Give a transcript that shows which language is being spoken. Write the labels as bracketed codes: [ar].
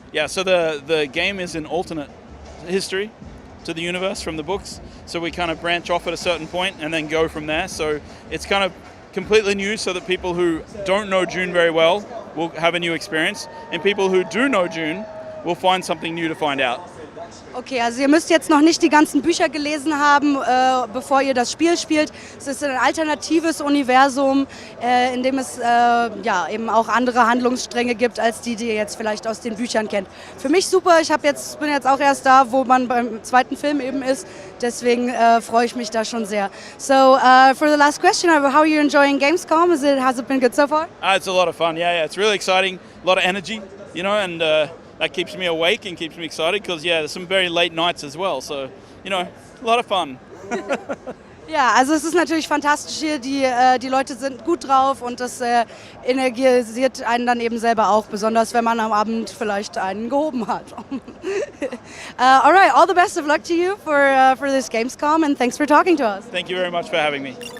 [en] Yeah, so the game is an alternate history to the universe from the books, so we kind of branch off at a certain point and then go from there. So it's kind of completely new, so that people who don't know Dune very well will have a new experience, and people who do know Dune will find something new to find out. [de] Okay, also ihr müsst jetzt noch nicht die ganzen Bücher gelesen haben, bevor ihr das Spiel spielt. Es ist ein alternatives Universum, in dem es ja, eben auch andere Handlungsstränge gibt, als die ihr jetzt vielleicht aus den Büchern kennt. Für mich super, ich bin jetzt auch erst da, wo man beim zweiten Film eben ist. Deswegen freue ich mich da schon sehr. [en] So, for the last question, how are you enjoying Gamescom? Has it been good so far? It's a lot of fun, yeah, it's really exciting. A lot of energy, you know, and that keeps me awake and keeps me excited because, yeah, there's some very late nights as well. So, you know, a lot of fun. [de] Ja, also es ist natürlich fantastisch hier. Die Leute sind gut drauf und das energisiert einen dann eben selber auch, besonders wenn man am Abend vielleicht einen gehoben hat. [en] All right, all the best of luck to you for this Gamescom, and thanks for talking to us. Thank you very much for having me.